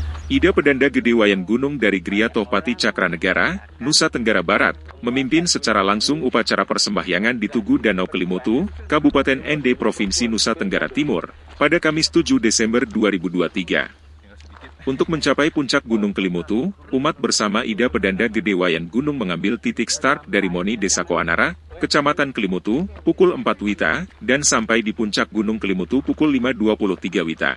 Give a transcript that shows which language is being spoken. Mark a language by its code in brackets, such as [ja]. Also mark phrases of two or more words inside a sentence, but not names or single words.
[id] Ida Pedanda Gede Wayan Gunung dari Gria Tohpati Cakranegara, Nusa Tenggara Barat, memimpin secara langsung upacara persembahyangan di Tugu Danau Kelimutu, Kabupaten Ende Provinsi Nusa Tenggara Timur, pada Kamis 7 Desember 2023. Untuk mencapai puncak Gunung Kelimutu, umat bersama Ida Pedanda Gede Wayan Gunung mengambil titik start dari Moni Desa Koanara, Kecamatan Kelimutu, pukul 4 WITA, dan sampai di puncak Gunung Kelimutu pukul 5.23 WITA.